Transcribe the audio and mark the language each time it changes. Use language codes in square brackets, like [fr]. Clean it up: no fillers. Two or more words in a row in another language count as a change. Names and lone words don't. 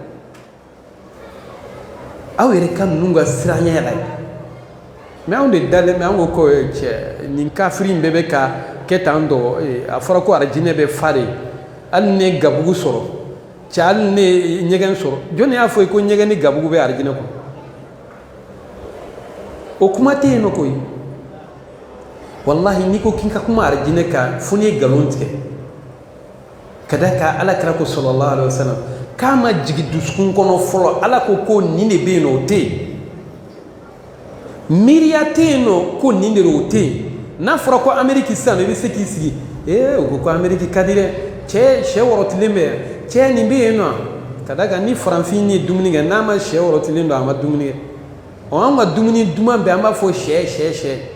[bm] aw yɛrɛ ka ninnu ka siranya la mais anw de dalen bɛ an ko ko cɛ nin kafiri in bɛɛ bɛ ka kɛ tan tɔ a fɔra ko arijinɛ bɛ fa de hali ne gabugu sɔrɔ cɛ hali ne ɲɛgɛn sɔrɔ jɔnni y'a fɔ ye ko ɲɛgɛn ni gabugu bɛ arijinɛ kɔnɔ o kuma tɛ yen nɔ koyi wallahi n'i ko k'i ka kuma arijinɛ kan fo n'i ye nkalon tigɛ ka da kan alakira ko [ar] صلى الله عليه [bm] wasallam k'a ma jigin dusukun kɔnɔ fɔlɔ ala ko nin de bɛ yen nɔ o tɛ yen miiriya tɛ yen nɔ ko nin de don o tɛ yen n'a fɔra ko Amérique sisan i bɛ se k'i sigi u ko Amérique ka di dɛ cɛ sɛ wɔrɔtilen bɛ cɛ nin bɛ yen nɔ ka da kan ni farafin ye dumuni kɛ n'a ma sɛ wɔrɔtilen don a ma dumuni kɛ an ka dumuni duman bɛ an b'a fɔ sɛ